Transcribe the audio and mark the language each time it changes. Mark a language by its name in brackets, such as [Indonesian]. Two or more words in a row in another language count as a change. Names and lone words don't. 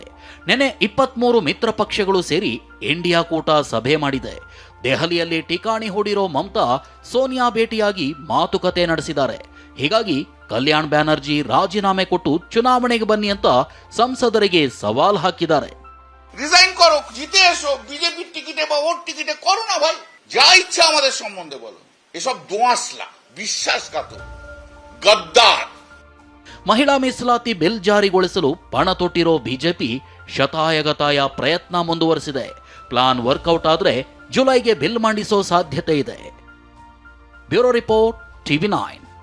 [Kannada] ನೆನೆ 23 ಮಿತ್ರ ಪಕ್ಷಗಳು ಸೇರಿ ಇಂಡಿಯಾ ಕೂಟ ಸಭೆ ಮಾಡಿದೆ. ದೆಹಲಿಯಲ್ಲಿ ಠಿಕಾಣಿ ಹೂಡಿರೋ ಮಮತಾ ಸೋನಿಯಾ ಭೇಟಿಯಾಗಿ ಮಾತುಕತೆ ನಡೆಸಿದ್ದಾರೆ. ಹೀಗಾಗಿ ಕಲ್ಯಾಣ್ ಬ್ಯಾನರ್ಜಿ ರಾಜೀನಾಮೆ ಕೊಟ್ಟು ಚುನಾವಣೆಗೆ ಬನ್ನಿ ಅಂತ ಸಂಸದರಿಗೆ ಸವಾಲ್ ಹಾಕಿದ್ದಾರೆ. [Bangla] রিজাইন করো, জিতে এসো, বিজেপির টিকিটে বা ওর টিকিটে করো না ভাই, যা ইচ্ছা আমাদের সম্বন্ধে বলো। এসব দোঁয়াশলা, বিশ্বাসঘাতক, গদ্দার. [Kannada] ಮಹಿಳಾ ಮೀಸಲಾತಿ ಬಿಲ್ ಜಾರಿಗೊಳಿಸಲು ಪಣ ತೊಟ್ಟಿರೋ ಬಿಜೆಪಿ ಶತಾಯಗತಾಯ ಪ್ರಯತ್ನ ಮುಂದುವರೆಸಿದೆ. [English] plan workout [Kannada] ಆದ್ರೆ ಜುಲೈಗೆ ಬಿಲ್ ಮಂಡಿಸೋ ಸಾಧ್ಯತೆ ಇದೆ. [English] Bureau report, TV9.